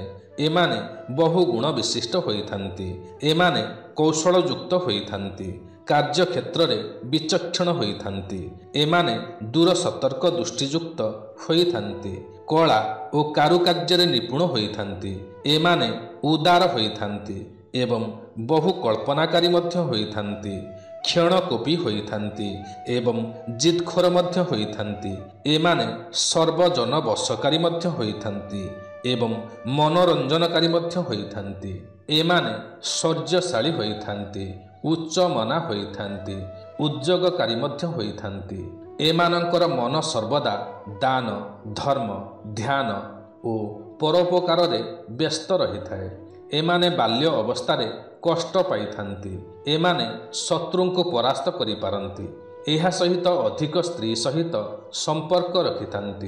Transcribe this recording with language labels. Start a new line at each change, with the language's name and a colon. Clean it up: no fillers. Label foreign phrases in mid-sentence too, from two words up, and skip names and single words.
Odia: ଏମାନେ ବହୁଗୁଣ ବିଶିଷ୍ଟ ହୋଇଥାନ୍ତି। ଏମାନେ କୌଶଳ ଯୁକ୍ତ ହୋଇଥାନ୍ତି। କାର୍ଯ୍ୟ କ୍ଷେତ୍ର ରେ ବିଚକ୍ଷଣ ହୋଇଥାନ୍ତି। ଏମାନେ ଦୂର ସତର୍କ ଦୃଷ୍ଟିଯୁକ୍ତ ହୋଇଥାନ୍ତି। କଳା ଓ କାରୁକାର୍ଯ୍ୟ ରେ ନିପୁଣ ହୋଇଥାନ୍ତି। ଏମାନେ ଉଦାର ହୋଇଥାନ୍ତି ଏବଂ ବହୁ କଳ୍ପନାକାରୀ ମଧ୍ୟ ହୋଇଥାନ୍ତି। କ୍ଷଣକୋପୀ ହୋଇଥାନ୍ତି ଏବଂ ଜିଦଖୋର ମଧ୍ୟ ହୋଇଥାନ୍ତି। ଏମାନେ ସର୍ବଜନ ବଶକାରୀ ମଧ୍ୟ ହୋଇଥାନ୍ତି ଏବଂ ମନୋରଞ୍ଜନକାରୀ ମଧ୍ୟ ହୋଇଥାନ୍ତି। ଏମାନେ ଶୌର୍ଯ୍ୟଶାଳୀ ହୋଇଥାନ୍ତି ଉଚ୍ଚ ମନା ହୋଇଥାନ୍ତି ଉଦ୍ୟୋଗକାରୀ ମଧ୍ୟ ହୋଇଥାନ୍ତି। ଏମାନଙ୍କର ମନ ସର୍ବଦା ଦାନ, ଧର୍ମ, ଧ୍ୟାନ ଓ ପରୋପକାରରେ ବ୍ୟସ୍ତ ରହିଥାଏ। ଏମାନେ ବାଲ୍ୟ ଅବସ୍ଥାରେ କଷ୍ଟ ପାଇଥାନ୍ତି। ଏମାନେ ଶତ୍ରୁଙ୍କୁ ପରାସ୍ତ କରିପାରନ୍ତି। ଏହା ସହିତ ଅଧିକ ସ୍ତ୍ରୀ ସହିତ ସମ୍ପର୍କ ରଖିଥାନ୍ତି।